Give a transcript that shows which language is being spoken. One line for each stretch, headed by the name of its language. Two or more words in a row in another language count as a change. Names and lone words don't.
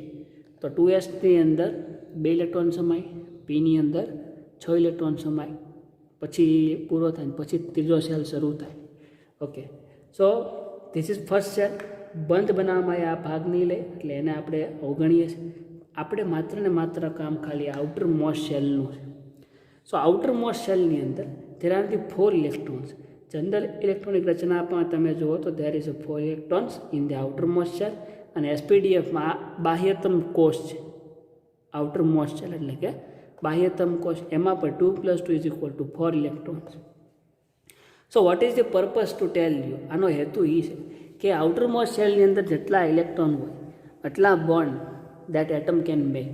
Gujarati: તો 2sની અંદર 2 ઇલેક્ટ્રોન સમાય, પીની અંદર 6 ઇલેક્ટ્રોન સમાય, પછી પૂરો થાય પછી ત્રીજો સેલ શરૂ થાય.
English: okay, so this is first cell.
Gujarati: બંધ બનાવવામાં આ ભાગ નહીં લે એટલે એને આપણે અવગણીએ છીએ. આપણે માત્ર ને માત્ર કામ ખાલી
English: outer most cellનું
Gujarati: છે.
English: so outer most cellની અંદર there are the 4 electrons. general electronic
Gujarati: રચનામાં તમે જુઓ તો
English: there is a 4 electrons in the outermost cell,
Gujarati: અને એસપીડીએફમાં બાહ્યતમ કોષ છે.
English: outermost cell
Gujarati: એટલે કે બાહ્યતમ કોષ, એમાં પણ 2 + 2 = 4 ઇલેક્ટ્રોન્સ.
English: so what is the purpose to tell you?
Gujarati: આનો હેતુ એ છે કે
English: outermost cellની
Gujarati: અંદર જેટલા ઇલેક્ટ્રોન હોય એટલા
English: bond that atom can make.